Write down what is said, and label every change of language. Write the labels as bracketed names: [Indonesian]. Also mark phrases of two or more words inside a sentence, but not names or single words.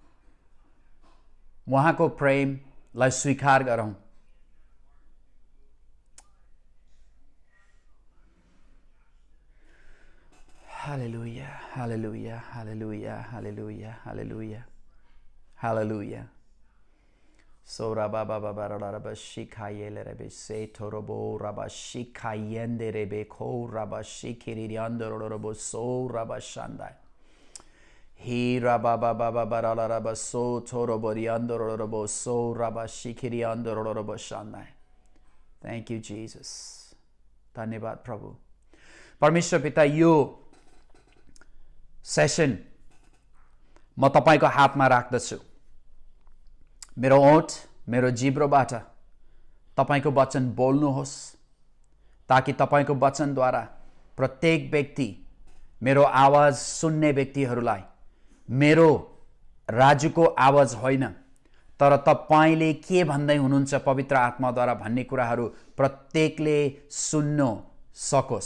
[Nepali] उहाँको प्रेमलाई स्वीकार गरौँ। हालेलुया, हालेलुया, हालेलुया, हालेलुया, हालेलुया, हालेलुया। Sora baba baba raba shikayele rebe se torobo raba shikayende rebe ko raba shikiri andorobo so raba shandai. He raba baba baba raba so torobo andorobo so raba shikiri andorobo shandai. [English] Thank you, Jesus. [Nepali] धन्यवाद प्रभु. परमेश्वर पिता, यो सेसन म तपाईको हातमा राख्दछु. मेरो ओठ, मेरो जिब्रोबाट तपाईको वचन बोल्नुहोस्, ताकि तपाईको वचनद्वारा प्रत्येक व्यक्ति, मेरो आवाज सुन्ने व्यक्तिहरूलाई मेरो राजुको आवाज होइन, तर तपाईले के भन्दै हुनुहुन्छ पवित्र आत्माद्वारा भन्ने कुराहरू प्रत्येकले सुन्न सकोस्.